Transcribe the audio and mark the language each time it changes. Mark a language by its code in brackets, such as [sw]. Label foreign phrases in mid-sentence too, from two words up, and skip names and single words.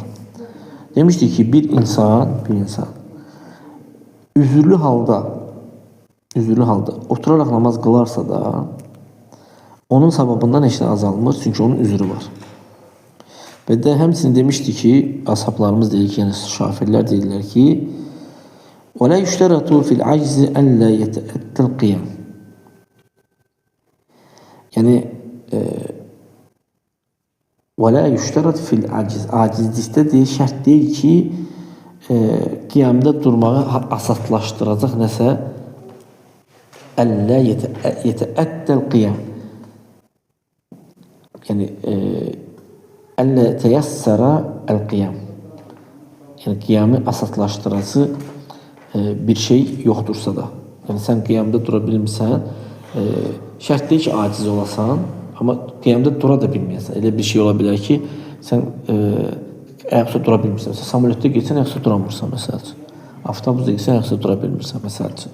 [az] Demişdi ki, bir insan üzürlü halda oturaraq namaz qılarsa da onun savabından heç nə azalmır, çünki onun üzrü var. Və də həmçinin demişdi ki, ashablarımız deyir ki, yəni şafirlər deyirlər ki, [ar] ولا يشترط في العجز ألا يتأتى القيام. Yani ولا يشترط في العجز. [az] Acizlikdə deyil, şərt deyil ki, qiyamda durmağı asatlaşdıracaq nəsə [ar] ألا يتأتى القيام. Yani ألا يتيسر القيام. [az] Yani qiyamı asatlaşdırası bir şey yoxdursa da. Yəni sən qiyamda dura bilmirsən, şərt deyil ki, aciz olasan, amma qiyamda dura da bilməyəsən. Elə bir şey ola bilər ki, sən ayaqsa dura bilmirsən. Samolyotda geçsən, ayaqsa duramırsan, məsəl üçün. Avtobusda geçsən, ayaqsa dura bilmirsən, məsəl üçün.